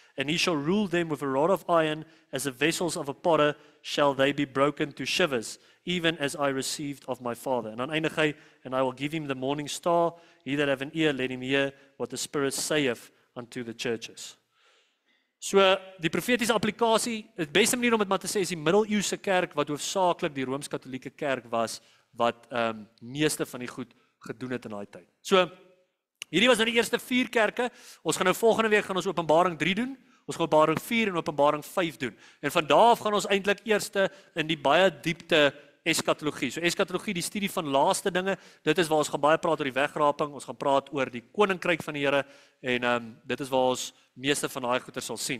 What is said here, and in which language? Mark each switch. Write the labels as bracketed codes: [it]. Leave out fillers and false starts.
[en] And he shall rule them with a rod of iron, as the vessels of a potter shall they be broken to shivers, even as I received of my Father. [af] En dan eindig hy, [en] and I will give him the morning star, he that have an ear, let him hear what the Spirit saith unto the churches. [af] So, die profetiese applikasie, die beste manier om dit maar te sê, is die middeleeuse kerk, wat hoofsaaklik die Rooms-Katolieke Kerk was, wat meeste van die goed gedoen het in daai tyd. So, hierdie was nou die eerste 4 kerke. Ons gaan nou volgende week gaan ons Openbaring 3 doen. Ons gaan Openbaring 4 en Openbaring 5 doen. En van daar af gaan ons eintlik eerste in die baie diepte eskatologie. So eskatologie, die studie van laaste dinge, dit is waar ons gaan baie praat oor die wegraping, ons gaan praat oor die koninkryk van die Here en dit is waar ons meeste van daai goeie sal sien.